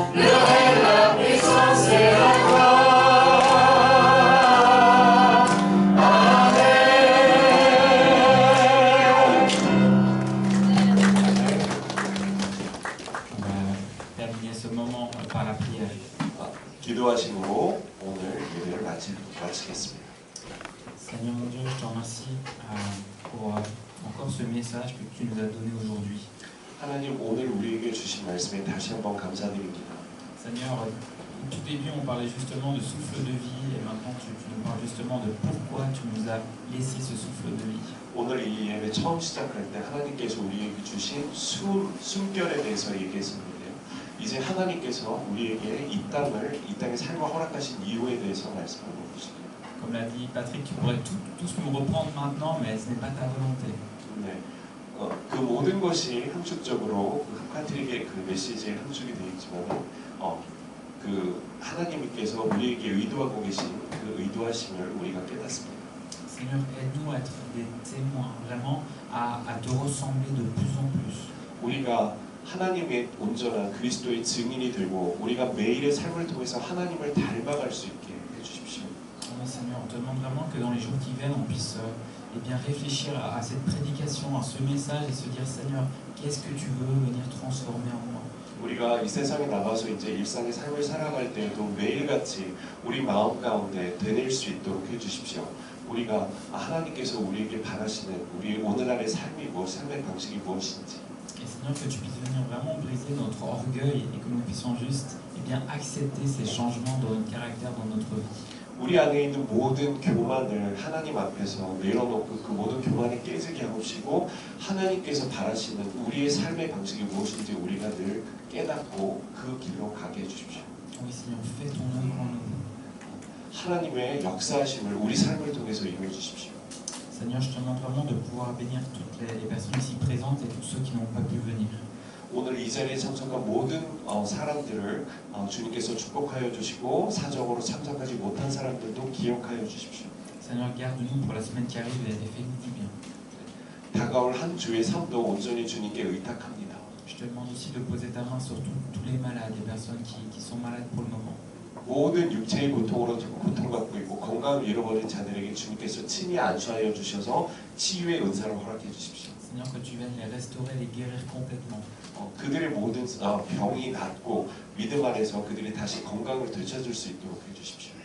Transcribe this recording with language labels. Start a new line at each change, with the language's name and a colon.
French: Le règne, la puissance et la gloire. On va terminer ce moment par la prière.
Korean: 기도하심으로 오늘 예배를 마치겠습니다.
French: Seigneur mon Dieu, je te remercie pour encore ce message que tu nous as donné aujourd'hui.
Korean: 하나님 오늘 우리에게 주신 말씀에 다시 한번 감사드립니다.
French: Seigneur, au tout début on parlait justement de souffle de vie et maintenant tu nous parles justement de pourquoi tu nous as laissé ce souffle de vie.
Korean: 오늘 이 예배 처음 시작할 때 하나님께서 우리에게 주신 숨결에 대해서 얘기했었는데요. 이제 하나님께서 우리에게 이 땅의 삶을 허락하신 이유에 대해서 말씀하고 계십니다.
French: Comme l'a dit Patrick, tu pourrais tous nous reprendre maintenant, mais ce n'est pas ta volonté.
Korean: 네, 그 모든 것이 함축적으로 파트릭의 그 메시지에 함축이 되어 있지만 그 하나님께서 우리에게 의도하고 계신 그 의도하심을 우리가 깨닫습니다.
French: Seigneur, aide-nous à être des témoins, vraiment à te ressembler de plus en plus.
Korean: 우리가 하나님의 온전한 그리스도의 증인이 되고 우리가 매일의 삶을 통해서 하나님을 닮아갈 수 있게 해주십시오.
French: Seigneur, on te demande vraiment que dans les jours qui viennent, on puisse bien réfléchir à cette prédication, à ce message et se dire, Seigneur, qu'est-ce que tu veux venir transformer en moi?
Korean: 우리가 이 세상에 나가서 이제 일상의 삶을 살아갈 때에도 매일같이 우리 마음 가운데 되뇌일 수 있도록 해주십시오. 우리가 하나님께서 우리에게 바라시는 우리 오늘날의 삶이 삶의 방식이 무엇인지.
French: Et Seigneur, que tu puisses venir vraiment briser notre orgueil et que nous puissions juste bien accepter ces changements dans notre caractère, dans notre vie.
Korean: 우리 안에 있는 모든 교만을 하나님 앞에서 내려놓고 그 모든 교만을 깨지게 하옵시고 하나님께서 바라시는 우리의 삶의 방식이 무엇인지 우리가 늘 깨닫고 그 길로 가게 해주십시오.
French: Oui, Seigneur, fais ton œuvre en nous.
Korean: 하나님의 역사하심을 우리 삶을 통해서 이루어 주십시오.
French: Seigneur, je te demande vraiment de pouvoir bénir toutes les personnes ici présentes et tous ceux qui n'ont pas pu venir.
Korean: 오늘 이 자리에 참석한 모든 사람들을 주님께서 축복하여 주시고 사적으로 참석하지 못한 사람들도 기억하여 주십시오.
French: Seigneur, garde-nous pour la semaine qui arrive et fais-nous du bien.
Korean: 다가올 한 주의 삶도 온전히 주님께 의탁합니다.
French: Je te demande aussi de poser ta main sur tous les malades, les personnes qui sont malades pour le moment.
Korean: 모든 육체의 고통으로 고통받고 있고 건강을 잃어버린 자들에게 주님께서 친히 안수하여 주셔서 치유의 은사를 허락해 주십시오.
French: Seigneur, que tu viennes les restaurer, les guérir complètement.
Korean: 그들의 모든 병이 낫고 믿음 안에서 그들이 다시 건강을 되찾을 수 있도록 해주십시오.